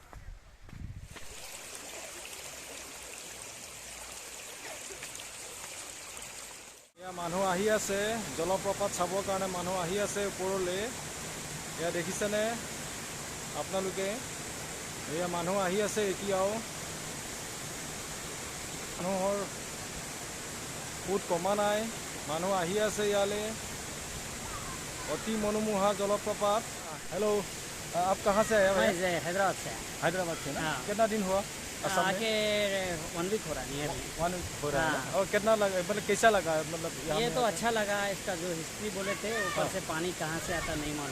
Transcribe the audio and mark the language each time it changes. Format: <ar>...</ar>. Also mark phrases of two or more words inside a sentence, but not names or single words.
<as>এয়া মানুহ আহি আছে জলপ্ৰপাত চাবৰ কাৰণে, মানুহ আহি আছে ওপৰলৈ। এয়া দেখিছেনে আপোনালোকে? এয়া মানুহ আহি আছে এতিয়াও। মানুহৰ সোঁত কমা নাই, মানুহ আহি আছে ইয়ালৈ।</as> <hi>अति मनोमुहा जलप्रपात। हेलो, आप कहाँ से आए? मैं हैदराबाद से। हैदराबाद से ना? हाँ। कितना दिन हुआ असम में? आके 1 वीक हो रहा है। 1 वीक हो रहा है। हाँ। और कितना लगा, मतलब कैसा लगा? मतलब ये तो अच्छा लगा, इसका जो हिस्ट्री बोले थे ऊपर से पानी कहाँ से आता नहीं मालूम।</hi>